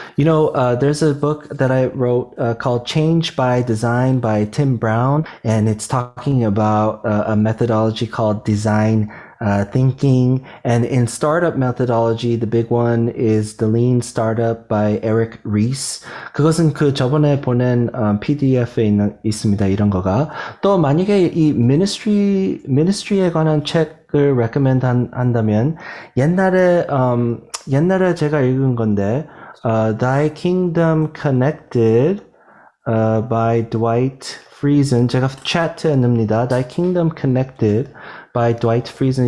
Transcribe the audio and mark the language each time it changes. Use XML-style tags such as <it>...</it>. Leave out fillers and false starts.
<en>There's a book that I wrote called Change by Design by Tim Brown, and it's talking about a methodology called design thinking. And in startup methodology, the big one is the Lean Startup by Eric Ries.</en> <ko>그것은 그 저번에 보낸 PDF에 있습니다. 이런 거가. 또 만약에 이 ministry에 관한 책을 recommend 한다면 옛날에 제가 읽은 건데 Thy Kingdom Connected by Dwight Friesen. 제가 chat에 넣습니다.</ko> <en>Thy Kingdom Connected by Dwight Friesen.</en>